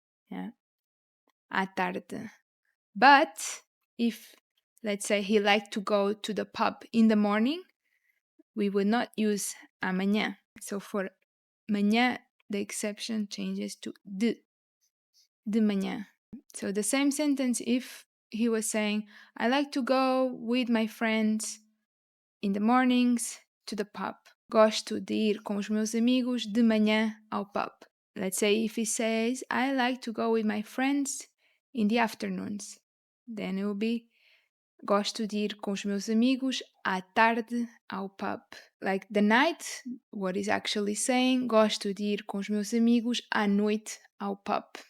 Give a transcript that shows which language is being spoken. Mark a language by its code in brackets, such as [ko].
[en] Yeah, à tarde. But if, let's say, he liked to go to the pub in the morning, we would not use amanhã. So for manhã, the exception changes to de manhã. So the same sentence if he was saying, I like to go with my friends in the mornings to the pub. [pt] Gosto de ir com os meus amigos de manhã ao pub. [en] Let's say if he says, I like to go with my friends in the afternoons. Then it will be, [pt] gosto de ir com os meus amigos à tarde ao pub. [en] Like the night, what is actually saying, [pt] gosto de ir com os meus amigos à noite ao pub.